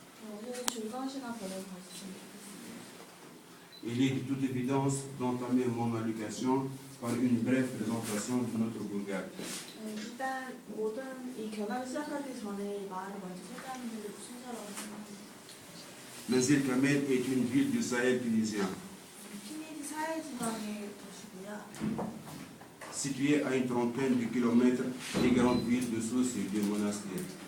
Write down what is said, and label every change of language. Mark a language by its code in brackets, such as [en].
[ko] 오늘 즐거운 시간 보내고 가셨으면 좋겠습니다. [fr] Il est de toute évidence d'entamer mon allocution par une brève présentation de notre bourgade. [ko] 일단 모든 이 견학을 시작하기 전에 이 마을을 먼저 소개하는 게 순서라고 생각합니다. [fr] Manzil Kamel est une ville du Sahel tunisien, [ko] 튀니지 사해 지방의 도시고요. [fr] située à une trentaine de kilomètres des grandes villes de Sousse et de Monastir.